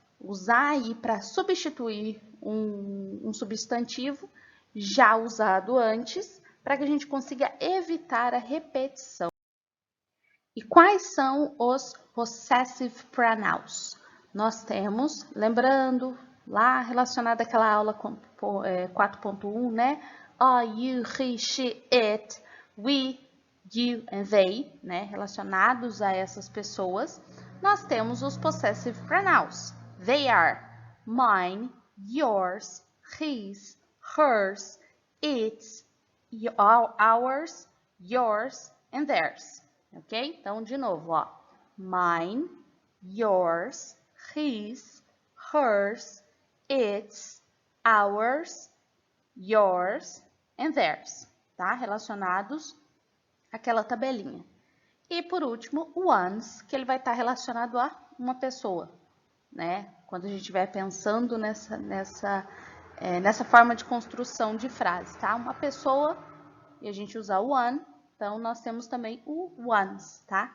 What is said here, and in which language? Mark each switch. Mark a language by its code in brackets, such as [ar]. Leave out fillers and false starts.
[pt] Usar aí para substituir um substantivo já usado antes, para que a gente consiga evitar a repetição. E quais são os possessive pronouns? Nós temos, lembrando, lá relacionado àquela aula 4.1, né? [en] I, you, he, she, it, we, you and they, né? [pt] Relacionados a essas pessoas, nós temos os possessive pronouns. [en] They are mine, yours, his, hers, its, ours, yours and theirs. Ok? [pt] Então, de novo, ó. [en] Mine, yours, his, hers, its, ours, yours and theirs. [pt] Tá? Relacionados àquela tabelinha. E, por último, o one's, que ele vai estar relacionado a uma pessoa, né? Quando a gente estiver pensando nessa forma de construção de frase, tá? Uma pessoa, e a gente usar o one, então nós temos também o one's, tá?